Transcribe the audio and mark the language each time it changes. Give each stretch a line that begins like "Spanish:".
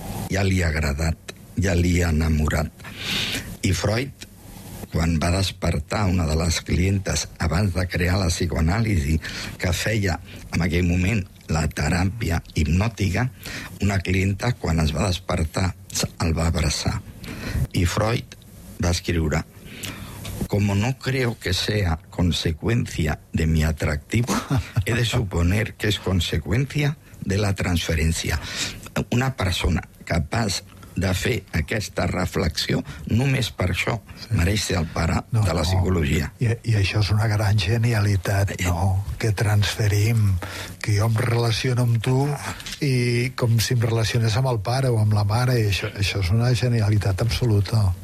Catalan: ja li ha agradat, ja li ha enamorat. I Freud, quan va despertar una de les clientes abans de crear la psicoanàlisi que feia en aquell moment la teràpia hipnòtica, una clienta, quan es va despertar, el va abraçar. I Freud va escriure:
Spanish: como no creo que sea consecuencia de mi atractivo, he de suponer que es consecuencia de la transferencia.
Catalan: Una persona capaç de fer aquesta reflexió, només per això mereix ser el pare de la psicologia. I això és una gran genialitat, no? Que transferim, que jo em relaciono amb tu i com si em relacionés amb el pare o amb la mare, i això és una genialitat absoluta.